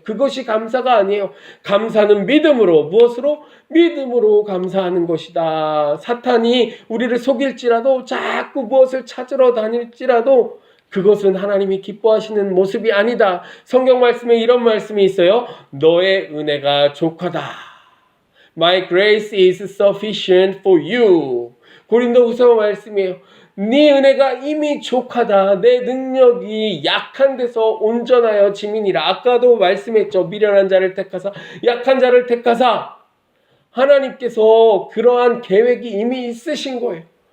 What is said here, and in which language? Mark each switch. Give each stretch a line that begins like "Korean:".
Korean: 그것이 감사가 아니에요. 감사는 믿음으로, 무엇으로? 믿음으로 감사하는 것이다. 사탄이 우리를 속일지라도 자꾸 무엇을 찾으러 다닐지라도 그것은 하나님이 기뻐하시는 모습이 아니다. 성경 말씀에 이런 말씀이 있어요. 너의 은혜가 족하다.
English: My grace is sufficient for you.
Korean: 고린도후서 말씀이에요. 네 은혜가 이미 족하다. 내 능력이 약한 데서 온전하여 지민이라. 아까도 말씀했죠. 미련한 자를 택하사 약한 자를 택하사. 하나님께서 그러한 계획이 이미 있으신 거예요.